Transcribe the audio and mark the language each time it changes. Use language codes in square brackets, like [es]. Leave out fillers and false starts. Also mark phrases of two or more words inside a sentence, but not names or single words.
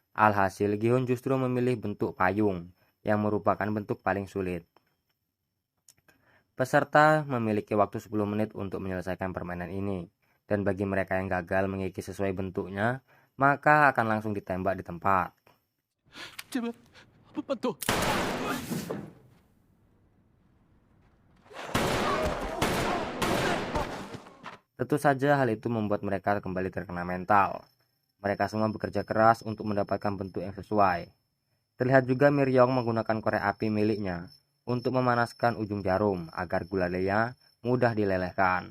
[id] Alhasil Gi-hun justru memilih bentuk payung, yang merupakan bentuk paling sulit. Peserta memiliki waktu 10 menit untuk menyelesaikan permainan ini, dan bagi mereka yang gagal mengikis sesuai bentuknya, maka akan langsung ditembak di tempat. [ko] 제발 한 번만 더. [id] Tentu saja hal itu membuat mereka kembali terkena mental. Mereka semua bekerja keras untuk mendapatkan bentuk yang sesuai. Terlihat juga Miryong menggunakan korek api miliknya untuk memanaskan ujung jarum agar gulalinya mudah dilelehkan.